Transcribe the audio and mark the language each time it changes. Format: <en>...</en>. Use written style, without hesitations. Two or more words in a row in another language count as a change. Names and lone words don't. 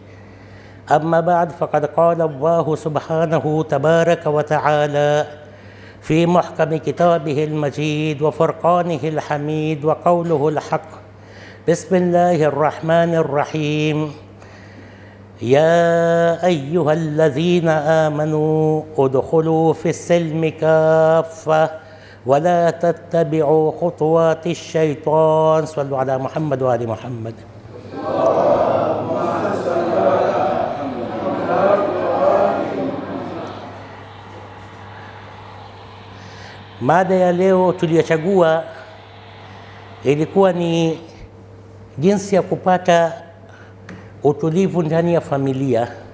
<ar>أما بعد، فقد قال الله سبحانه تبارك وتعالى في محكم كتابه المجيد وفرقانه الحميد وقوله الحق: بسم الله الرحمن الرحيم. يا أيها الذين آمنوا ادخلوا في السلم كافة ولا تتبعوا خطوات الشيطان. صلوا على محمد وآل محمد.</ar> <sw>Mada ya leo tuliyochagua ilikuwa ni jinsi ya kupata utulivu ndani ya familia.</sw>